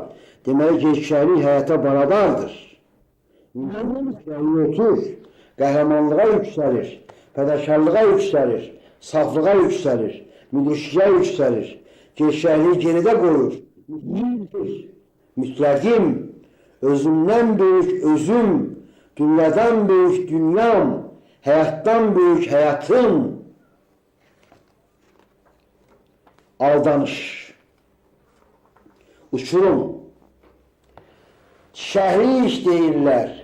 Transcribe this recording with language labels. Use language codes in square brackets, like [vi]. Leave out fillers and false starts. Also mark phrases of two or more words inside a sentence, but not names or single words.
[az] Deməli, gerçəklik həyata barabardır. İnsan gerçəkliyi otur, qəhrəmanlığa yüksəlir, fədakarlığa yüksəlir, saflığa yüksəlir, müdrişliyə yüksəlir. Gerçəkliyi geridə qoyur. Mütləqim, [tr] özümden büyük özüm, dünyadan büyük dünyam, hayattan büyük hayatım. Aldanış. [az] Uçurum. Şehri iş deyirlər.